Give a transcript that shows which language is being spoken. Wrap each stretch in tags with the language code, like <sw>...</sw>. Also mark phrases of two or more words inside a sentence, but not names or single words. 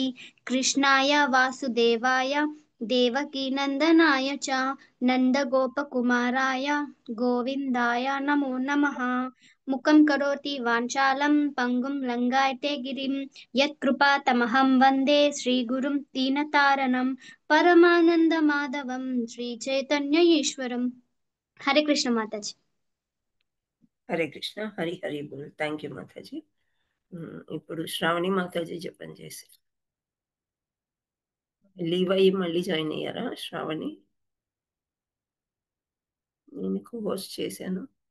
<sa>कृष्णाय वासुदेवाय देवकीनन्दनाय च नन्दगोपकुमाराय गोविन्दाय नमो नमः। मुखं करोति वाञ्छालं पङ्गुं लङ्घयते गिरिं यत्कृपातमहं वन्दे श्रीगुरुं दीनतारणं परमानन्दमाधवं श्रीचैतन्य ईश्वरम्।</sa> <hi>हरे कृष्ण माताजी। हरे कृष्ण हरि हरि बोल.</hi> <en>thank you</en> <hi>మాతాజీ.</hi> <te>ఇప్పుడు శ్రావణి మాతాజీ జపం చేసి లీవ్ అయ్యి మళ్ళీ జాయిన్ అయ్యారా శ్రావణి? నేను హోస్ట్ చేశాను.</te>